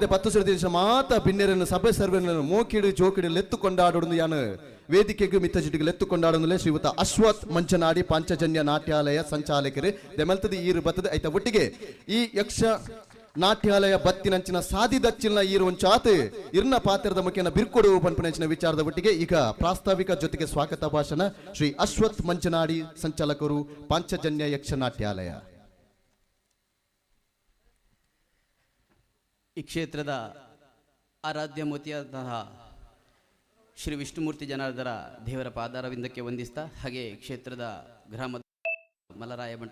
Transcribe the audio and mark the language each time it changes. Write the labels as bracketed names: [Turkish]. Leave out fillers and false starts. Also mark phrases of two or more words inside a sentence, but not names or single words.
[Tulu] ಪತ್ತು ಸೃದೇಶ ಮಾತ ಭಿನ್ನರನ್ನು ಸಭೆ ಸರ್ವೆಯನ್ನು ಮೋಕಿಡು ಜೋಕಿಡು ಲೆತ್ತು ಕೊಂಡಾಡೋದು ಯಾನು ವೇದಿಕೆಗೂ ಮಿತ್ತ ಜಿಟಿಗೆ ಲೆತ್ತು ಕೊಂಡಾಡೋದಲ್ಲೇ ಶ್ರೀಯುತ ಅಶ್ವಥ್ ಮಂಚನಾಡಿ ಪಾಂಚಜನ್ಯ ನಾಟ್ಯಾಲಯ ಸಂಚಾಲಕರು ದೆಮಲ್ತದ ಈರು ಬತ್ತದ ಐತ ಒಟ್ಟಿಗೆ ಈ ಯಕ್ಷ ನಾಟ್ಯಾಲಯ ಬತ್ತಿನಂಚಿನ ಸಾದಿದಚ್ಚಿನ ಈರುವಂಚಾತ್ ಇರ್ನ ಪಾತ್ರದ ಮುಖ್ಯನ ಬಿರ್ಕೊಡು ಪಂಪನಂಚಿನ ವಿಚಾರದ ಒಟ್ಟಿಗೆ ಈಗ ಪ್ರಾಸ್ತಾವಿಕ ಜೊತೆಗೆ ಸ್ವಾಗತ ಭಾಷಣ ಶ್ರೀ ಅಶ್ವಥ್ ಮಂಚನಾಡಿ ಸಂಚಾಲಕರು ಪಾಂಚಜನ್ಯ ಯಕ್ಷನಾಟ್ಯಾಲಯ. [Kannada] ಈ ಕ್ಷೇತ್ರದ ಆರಾಧ್ಯ ಮೂರ್ತಿಯಾದಂತಹ ಶ್ರೀ ವಿಷ್ಣುಮೂರ್ತಿ ಜನಾರ್ದರ ದೇವರ ಪಾದಾರವಿಂದಕ್ಕೆ ವಂದಿಸ್ತಾ, ಹಾಗೆ ಕ್ಷೇತ್ರದ ಗ್ರಾಮದ ಮಲರಾಯ ಮಠ